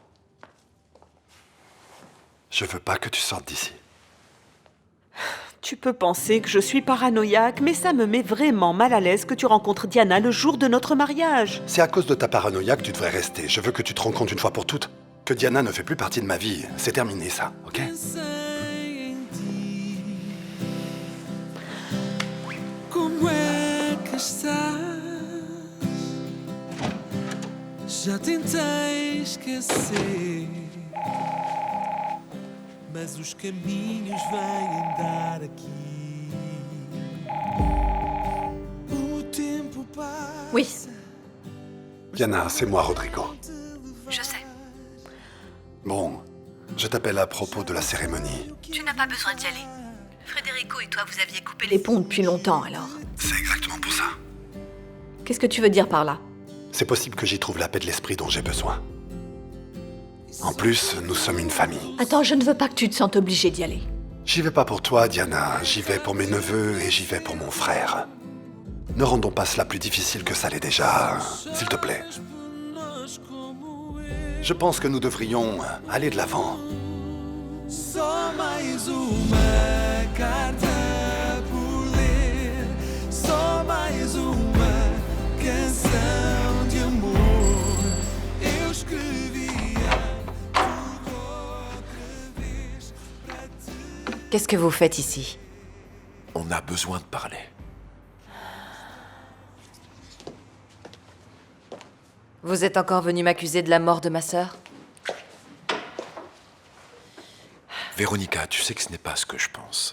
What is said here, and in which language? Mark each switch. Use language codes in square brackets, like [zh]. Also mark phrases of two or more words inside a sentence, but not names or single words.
[fr] Je veux pas que tu sortes d'ici. Tu peux penser que je suis paranoïaque, mais ça me met vraiment mal à l'aise que tu rencontres Diana le jour de notre mariage. C'est à cause de ta paranoïa que tu devrais rester. Je veux que tu te rendes compte une fois pour toutes que Diana ne fait plus partie de ma vie. C'est terminé, ça, ok? [pt] Como é que estás? Já tentei esquecer, mas os caminhos vêm dar aqui. O tempo passa. [fr] Oui, Diana, c'est moi, Rodrigo. Je sais. Bon, je t'appelle à propos de la cérémonie. Tu n'as pas besoin d'y aller. Federico et toi, vous aviez coupé les ponts depuis longtemps, alors. C'est exactement pour ça. Qu'est-ce que tu veux dire par là? C'est possible que j'y trouve la paix de l'esprit dont j'ai besoin. En plus, nous sommes une famille. Attends, je ne veux pas que tu te sentes obligé d'y aller. J'y vais pas pour toi, Diana. J'y vais pour mes neveux et j'y vais pour mon frère. Ne rendons pas cela plus difficile que ça l'est déjà, s'il te plaît. Je pense que nous devrions aller de l'avant. [pt] Só mais uma carta por ler, só mais uma canção de amor. Eu escrevia tudo outra vez para te. [fr] Qu'est-ce que vous faites ici? On a besoin de parler. Vous êtes encore venu m'accuser de la mort de ma sœur? Véronica, tu sais que ce n'est pas ce que je pense.